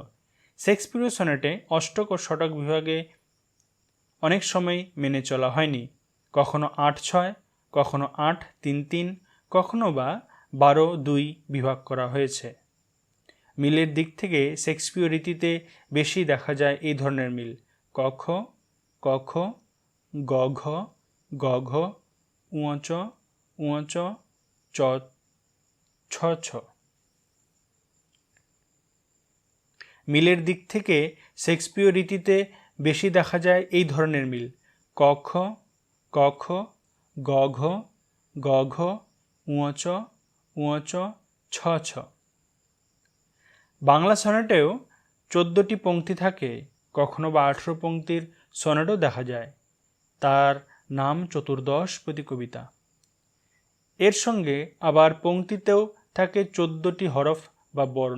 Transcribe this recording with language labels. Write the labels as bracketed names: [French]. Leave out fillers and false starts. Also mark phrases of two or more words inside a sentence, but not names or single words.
[Bangla] শেক্সপিয়ারীয় সনেটে অষ্টক ও শতক বিভাগে অনেক সময় মেনে চলা হয়নি। কখনো 8-6, কখনো 8-3-3, কখনো বা 12-2 বিভাগ করা হয়েছে। মিলের দিক থেকে শেক্সপিয়ার রীতিতে বেশি দেখা যায় এই ধরনের মিল: ক খ, ক খ, গ ঘ, গ ঘ, উ চ, উ চ, চ ছ ছ। মিলের দিক থেকে শেক্সপিয়ার রীতিতে বেশি দেখা যায় এই ধরনের মিল: ক খ, ক খ, গ ঘ, গ ঘ, উ চ, উ চ, ছ ছ। বাংলা সনেটেও 14টি পংক্তি থাকে, কখনো বা 18 পংক্তির সনেটও দেখা যায়। তার নাম চতুর্দশপদী কবিতা। এর সঙ্গে আবার পংক্তিতেও থাকে 14টি হরফ বা বর্ণ।